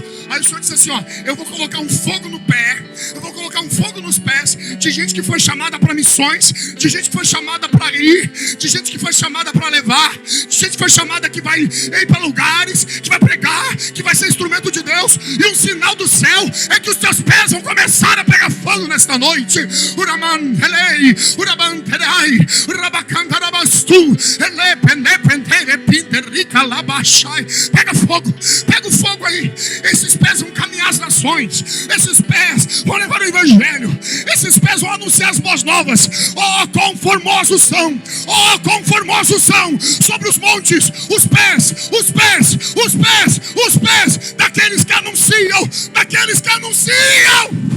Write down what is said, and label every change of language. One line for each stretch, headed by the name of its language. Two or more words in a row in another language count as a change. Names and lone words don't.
Portuguese: Aí o Senhor diz assim, eu vou colocar um fogo no pé, eu vou colocar um fogo nos pés de gente que foi chamada para missões, de gente que foi chamada para ir, de gente que foi chamada para levar, de gente que foi chamada que vai ir para lugares, que vai pregar, que vai ser instrumento de Deus. E um sinal do céu é que os teus pés vão começar a pegar fogo nesta noite. Uraman helei, uraban terai, urabacandarabastu, ele pende pente pinterri Pega fogo, pega o fogo aí. Esses pés vão caminhar as nações. Esses pés vão levar o evangelho. Esses pés vão anunciar as boas novas. Oh, quão formosos são! Oh, quão formosos são sobre os montes os pés, os pés, os pés, os pés daqueles que anunciam, daqueles que anunciam.